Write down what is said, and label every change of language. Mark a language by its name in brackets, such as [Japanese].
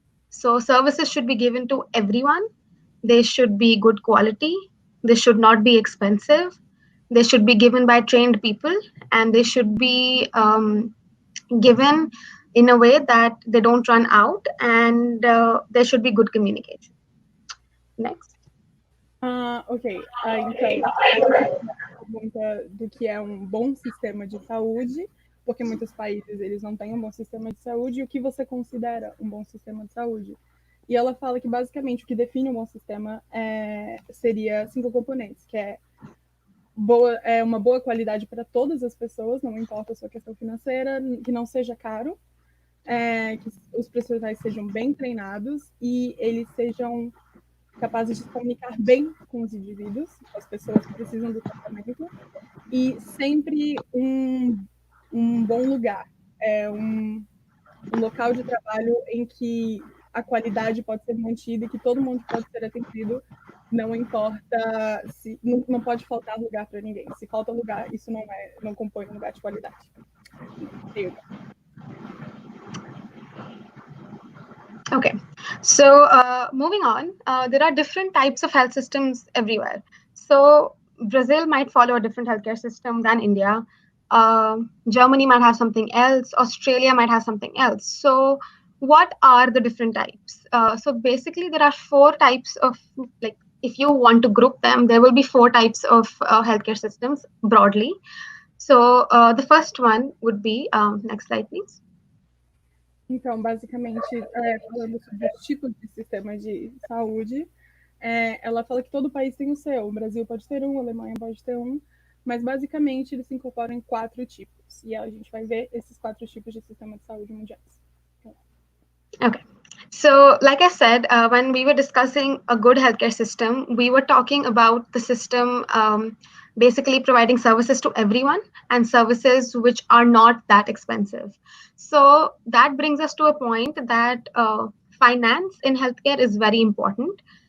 [English] So services should be given to everyone. They should be good quality. They should not be expensive. They should be given by trained people, and they should be given in a way that they don't run out, and there should be good communication. Next. [Portuguese] Ok, então, pergunta do que é um bom sistema de saúde, porque muitos países eles não têm um bom sistema de saúde, e o que você considera um bom sistema de saúde? E ela fala que basicamente o que define um bom sistema seria 5 componentes, que é uma boa qualidade para todas as pessoas, não importa a sua questão financeira, que não seja caro, que os profissionais sejam bem treinados e eles sejam capazes de se comunicar bem com os indivíduos, as pessoas que precisam do tratamento, e sempre um bom lugar, um local de trabalho em que a qualidade pode ser mantida e que todo mundo pode ser atendido, não importa se não pode faltar lugar para ninguém. Se falta lugar, isso não compõe um lugar de qualidade. [English] Okay, so moving on, there are different types of health systems everywhere. So Brazil might follow a different healthcare system than India. Germany might have something else. Australia might have something else. So what are the different types? So basically, there are 4 types of, like, if you want to group them, there will be 4 types of healthcare systems broadly. So the first one would be, next slide, please. [Portuguese] Então, basicamente, falando sobre os tipos de sistema de saúde, ela fala que todo país tem o seu. O Brasil pode ter um, a Alemanha pode ter um, mas basicamente eles se incorporam em 4 tipos. E a gente vai ver esses 4 tipos de sistema de saúde mundiais. [English] Okay. So, like I said, when we were discussing a good healthcare system, we were talking about the system basically providing services to everyone and services which are not that expensive. So that brings us to a point that finance in healthcare is very important.